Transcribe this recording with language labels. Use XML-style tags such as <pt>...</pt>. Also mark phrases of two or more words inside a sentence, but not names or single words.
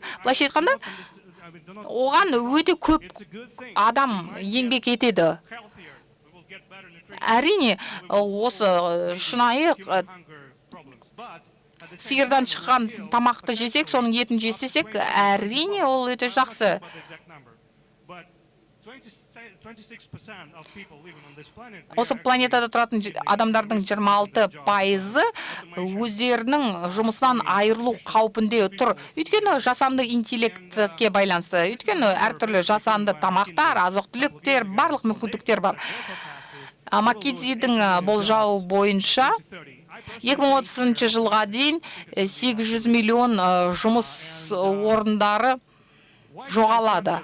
<kk>Былайша айтқанда, оған өте көп адам еңбек етеді. Әрине, осы шынайы сиырдан шыққан тамақты жесек, соның етін жесек, әрине ол өте жақсы.</kk> <en>26% of people living on this planet, they</en> <kk>Осы</kk> <en>are</en> <kk>планетада тұратын адамдардың 26% өздерінің жұмысынан айырылу қаупінде тұр. Өйткені жасанды интеллектке байланысты. Өйткені әртүрлі жасанды тамақтар, азық-түліктер, барлық мүмкіндіктер бар. McKinsey-дің болжауы бойынша 2030 жылға дейін 800 миллион жұмыс орындары жоғалады.</kk>